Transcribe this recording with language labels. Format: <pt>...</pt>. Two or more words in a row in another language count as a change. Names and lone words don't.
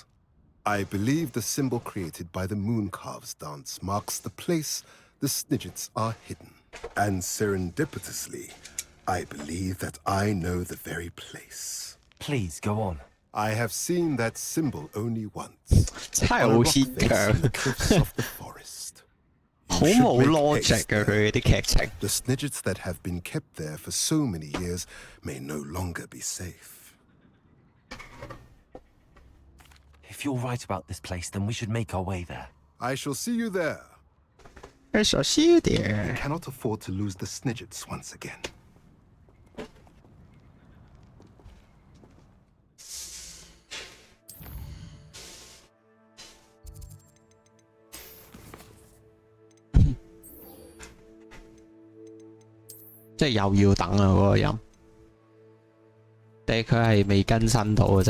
<en>I believe the symbol created by the Mooncalves dance marks the place the Snidgets are hidden. And serendipitously, I believe that I know the very place. Please, go on. I have seen that symbol only once.</en> <yue>真係好牽強。好冇 logic 嘅佢啲劇情。</yue> <en>The Snidgets that have been kept there for so many years may no longer be safe. If you're right about this place, then we should make our way there. I shall see you there. I shall see you there. We cannot afford to lose the Snidgets once again.</en> <yue>即係又要等啊嗰個音，定係佢係未更新到啊？</yue>